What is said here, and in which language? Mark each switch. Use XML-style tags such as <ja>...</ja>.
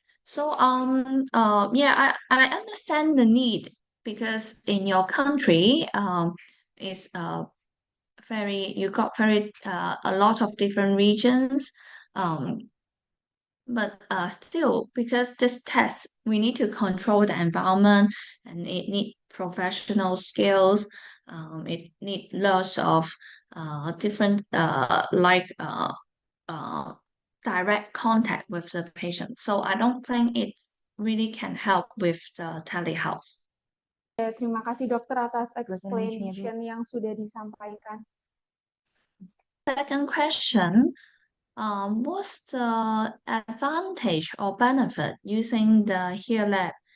<en>So yeah, I understand the need because in your country is you got very a lot of different regions, but still, because this test, we need to control the environment and it need professional skills. It need lots of different direct contact with the patient. So I don't think it really can help with the telehealth.</en> <id>Terima kasih dokter atas explanation yang sudah disampaikan.</id> <en>Second question. What's the advantage or benefit using the Hear Lab?</en>